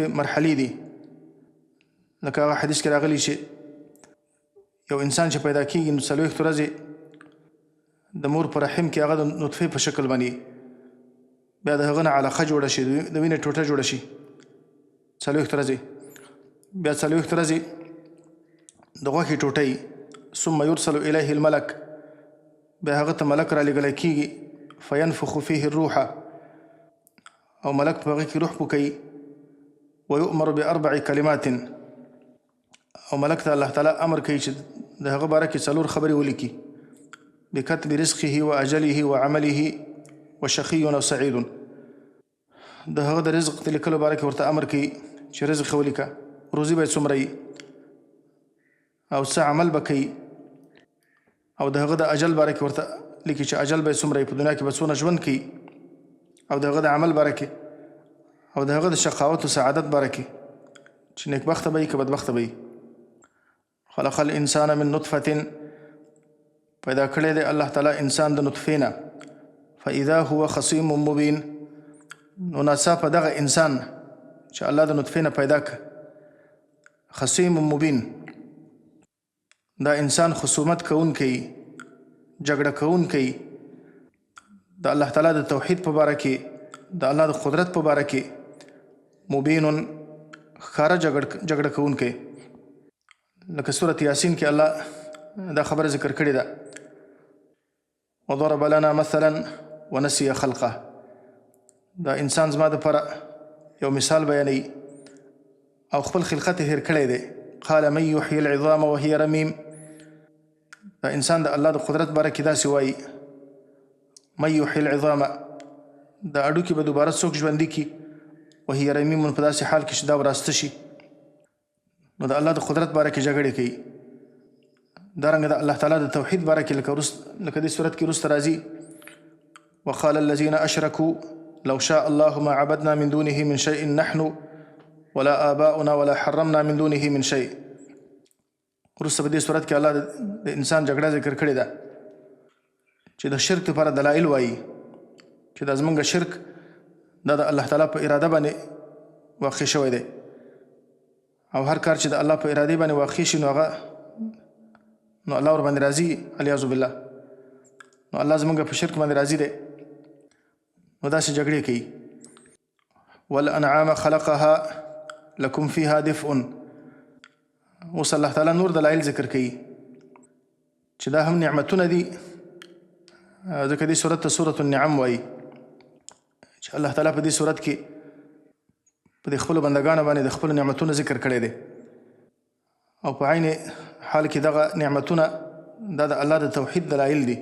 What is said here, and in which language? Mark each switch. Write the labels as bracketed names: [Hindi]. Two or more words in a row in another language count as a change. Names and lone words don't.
[Pashto] مرحلې دي لکه هغه حدیث کې راغلی چې یو انسان چې پیدا کېږي نو 40 ورځې د مور په رحم کې هغه د نطفه په شکل باندې بیا د هغه نه علاقه جوړه شي د وینې ټوټه جوړه شي 40 ورځې بیا 40 ورځې د غوښې ټوټه [Arabic] ثم يرسل الیه الملک [Pashto] بیا هغه ته ملک را لېږلی کېږي [Arabic] فینفخ فیه الروح [Pashto] او ملک په هغه کې روح پوکوي [Arabic] ویؤمر باربع کلمات [Pashto] او ملک ته الله تعالی امر کوي چې د هغه باره کې 4 خبرې ولیکي [Arabic] بكتب رزقه واجله وعمله وشقي [Pashto] او سعيد د هغه د رزق د لیکلو باره کې ورته امر کوي چې رزق ولیکه روزي به څومره او څه عمل به کوي او د هغه د اجل باره کې ورته لیکي چې اجل به څومره په دنیا کې به څونه ژوند کوي او د هغه د عمل باره کې او د هغه د شقاوت او سعادت باره کې چې نیکبخته به وي که بدبخته به وي [Arabic] خلق الانسان من نطفه [Pashto] پیدا کړی دی الله تعالی انسان د نطفه نه [Arabic] فاذا هو خصيم [Pashto] مبين نو ناڅاپه دغه انسان چې الله د نطفه نه پیدا ک [Arabic] خصيم مبين [Pashto] دا انسان خصومت کوونکی جګړه کوونکی د الله تعالی د توحید په باره کې د الله د قدرت په باره کې مبین ښکاره جګړه کوونکی لکه سورة یاسین کې الله دا خبره ذکر کړې ده [Arabic] وضرب لنا مثلا ونسي خلقه [Pashto] دا انسان زما دپاره یو مثال بیانوي او خپل خلقت هیر کړی دی [Arabic] قال من يحيي العظام وهي رميم [Pashto] دا انسان د الله د قدرت باره کې داسې وایي [Arabic] من يحيي العظام [Pashto] دا اډوکې به دوباره څوک ژوندي کي [Arabic] وهي رميم [Pashto] په داسې حال کې چې دا وراسته شي نو د الله د قدرت باره کې جګړې کوي دارنګه د الله تعالی د توحید باره کې لکه دې صورت کې وروسته راځي [Arabic] وقال الذين اشركوا لو شاء الله ما عبدنا من دونه من شيء نحن ولا آباؤنا ولا حرمنا من دونه من شيء [Pashto] وروسته په دې صورت کې الله د انسان جګړه ذکر کړې ده چې د شرک لپاره دلایل وایي چې دا زمونږ شرک دا د الله تعالی په اراده باندې واقع شوی دی او هر کار چې د الله په اراده باندې واقع شي نو هغه نو الله ور باندې راضي [Arabic] الیاذ بالله [Pashto] نو الله زمونږ په شرک باندې راضي دی نو داسې جګړې کوي [Arabic] والانعام خلقها لكم فيها دفء [Pashto] اوس الله تعالی نور دلایل ذکر کوي چې دا هم نعمتونه دي ځکه دې صورت ته سورة النعم وایي چې الله تعالی په دې صورت کې په دې خپلو بندګانو باندې د خپلو نعمتونو ذکر کړی دی او په عین حال کې دغه نعمتونه دا د الله د توحید دلایل دي.